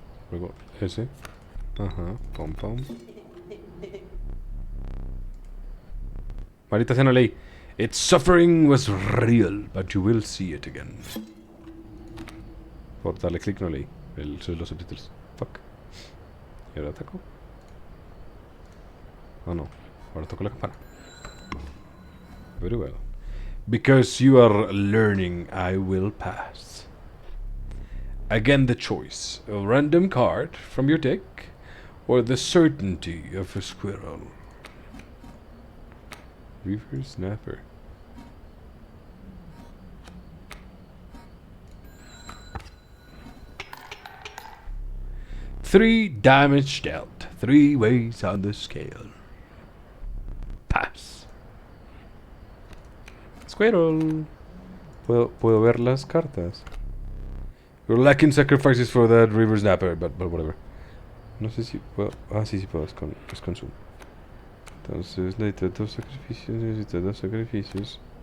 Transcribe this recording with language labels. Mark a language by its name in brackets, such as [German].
[Spanish] Luego ese. Pom pom. Maldita sea, no leí. [English] Its suffering was real, but you will see it again. [Spanish] Por darle clic no leí los subtítulos. Fuck. ¿Y ahora ataco? Oh no. Ahora toco la campana. [English] Very well. Because you are learning, I will pass. Again the choice. A random card from your deck, or the certainty of a squirrel. Reaver Snapper. Three damage dealt. 3 ways on the scale. Pass. [Spanish] Squirrel. Puedo ver las cartas. [English] You're lacking sacrifices for that River Snapper, but whatever. [Spanish] No sé si puedo... Ah, sí puedo. Es con zoom. Entonces necesito 2 sacrificios.